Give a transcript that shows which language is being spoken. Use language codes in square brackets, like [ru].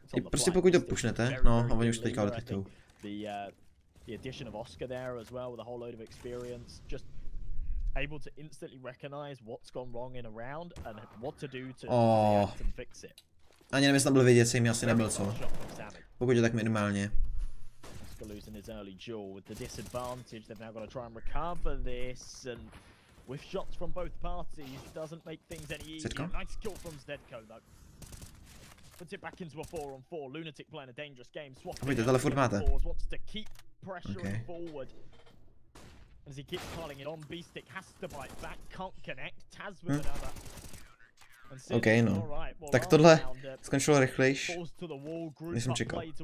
[cs] Prostě pokud to pushnete, no a oni už teďka odchytou. [en] The addition of Oscar there as well with a whole load of experience, just able to instantly recognize what's gone wrong in a round and what to do to react and fix it. [cs] Ani nevím, jestli tam byl vidět, mi asi nebyl, co? Pokud je tak minimálně. [en] Oscar losing his early duel with the disadvantage, they've now got to try and recover this, and with shots from both parties doesn't make things any easier. Nice kill from Zdedko though. Puts it back into a 4-on-4. Lunatic playing a dangerous game. Swapping wants to keep pressuring forward. As he keeps piling it on, Beastic has to bite back, can't connect. Taz with another. [cs] OK, no. Tak tohle skončilo rychlejš, než jsem čekal.